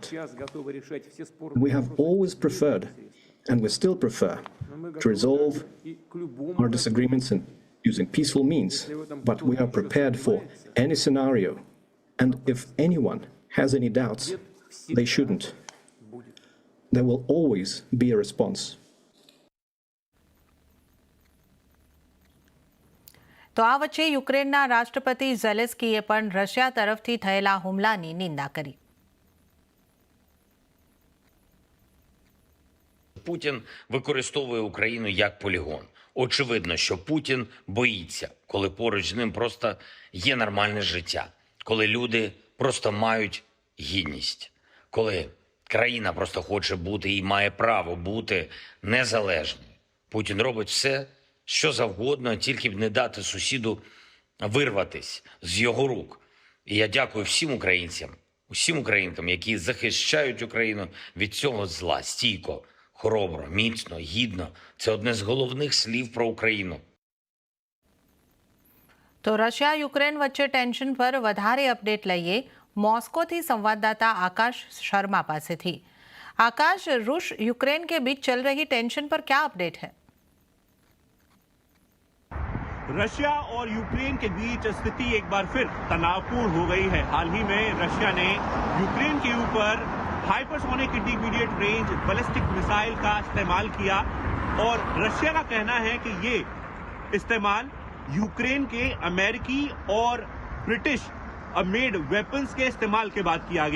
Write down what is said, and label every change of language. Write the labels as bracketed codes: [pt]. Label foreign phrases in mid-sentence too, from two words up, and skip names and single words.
[en] We have always preferred, and we still prefer, to resolve our disagreements using peaceful means, but we are prepared for any scenario, and if anyone has any doubts, they shouldn't. There will always be a response. [gu] તો આ વચ્ચે યુક્રેનના રાષ્ટ્રપતિ ઝેલેન્સ્કીએ પણ રશિયા તરફથી થયેલા હુમલાની નિંદા કરી. [uk] Путін використовує Україну як полігон. Очевидно, що Путін боїться, коли поруч з ним просто є нормальне життя, коли люди просто мають гідність, коли країна просто хоче бути і має право бути незалежною. Путін робить все, що завгодно, тільки б не дати сусіду вирватись з його рук. І я дякую всім українцям, усім українкам, які захищають Україну від цього зла стійко, хоробро, міцно, гідно. Це одне з головних слів про Україну. [gu] તો રશિયા યુક્રેન વચ્ચે ટેન્શન પર વધારે અપડેટ લઈએ મોસ્કોથી સંવાદદાતા આકાશ શર્મા પાસેથી. આકાશ, [hi] रूस यूक्रेन के बीच चल रही टेंशन पर क्या अपडेट है? रशिया और यूक्रेन के बीच स्थिति एक बार फिर तनावपूर्ण हो गई है. हाल ही में रशिया ने यूक्रेन के ऊपर [en] hypersonic intermediate range ballistic missile [hi] का इस्तेमाल किया और रशिया का कहना है कि ये इस्तेमाल यूक्रेन के अमेरिकी और [en] British made weapons [hi] के इस्तेमाल के बाद किया गया.